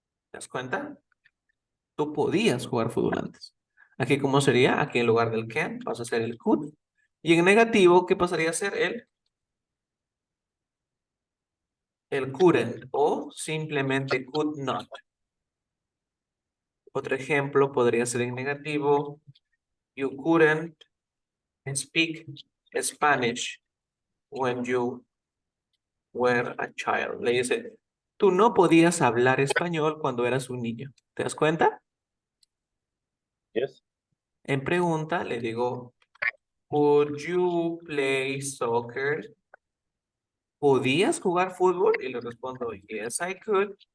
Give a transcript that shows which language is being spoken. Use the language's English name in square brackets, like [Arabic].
[Spanish] ¿Te das cuenta? Tú podías jugar fútbol antes. Aquí, ¿cómo sería? Aquí en lugar del can, vas a hacer el could. Y en negativo, ¿qué pasaría a ser el couldn't o simplemente could not? Otro ejemplo podría ser en negativo. [English] You couldn't speak Spanish when you were a child. [Spanish] Le dice, tú no podías hablar español cuando eras un niño. ¿Te das cuenta? [English] Yes. [Spanish] En pregunta le digo, [English] could you play soccer? [Spanish] ¿Podías jugar fútbol? Y le respondo, [English] yes, I could.